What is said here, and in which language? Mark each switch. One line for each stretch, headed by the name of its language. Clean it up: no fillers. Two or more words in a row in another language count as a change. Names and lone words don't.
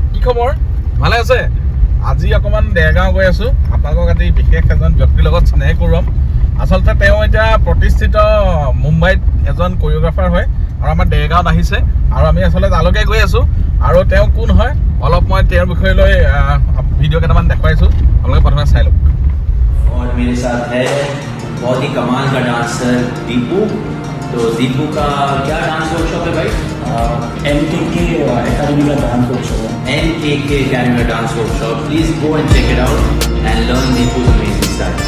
Assamese: খবৰ ভালে আছে আজি অকমান দেৰগাঁও গৈ আছো আপোনালোকক আজি বিশেষ এজন ব্যক্তিৰ লগত স্নেহ কৰোম আচলতে তেওঁ এতিয়া প্ৰতিষ্ঠিত মুম্বাইত এজন কোৰিওগ্ৰাফাৰ হয় আৰু আমাৰ দেৰগাঁৱত আহিছে আৰু আমি আসলে তালৈকে গৈ আছো আৰু তেওঁ কোন হয় অলপ মই তেওঁৰ বিষয় লৈ ভিডিও কেইটামান দেখাইছো আপোনালোকে প্ৰথমে চাই লওক
Hindi: और मेरे साथ है बहुत ही कमाल का डांसर दीपू तो दीपू का क्या
English: dance workshop
Hindi: है भाई NKK एकेडमी का
English: dance workshop
Hindi: है
English: NKK academy dance workshop please go and check it out and learn Deepu's amazing styles